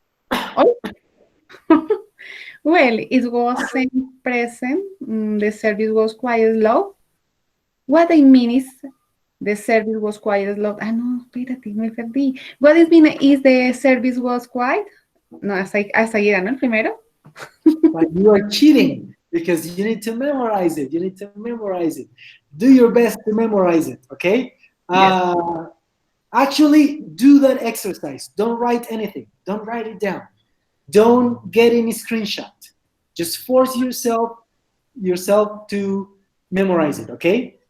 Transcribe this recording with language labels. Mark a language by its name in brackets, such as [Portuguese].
[English] Oh. Well, it wasn't present. The service was quite slow. What I mean is The service was quite slow. [Spanish] Ah, no, espérate, me perdí. [English] What is the service was quite? [Spanish] No, hasta ahí era, ¿no? El primero. [English] But you are cheating because you need to memorize it. You need to memorize it. Do your best to memorize it, okay? Yes. Actually, do that exercise. Don't write anything. Don't write it down. Don't get any screenshot. Just force yourself to memorize it, okay?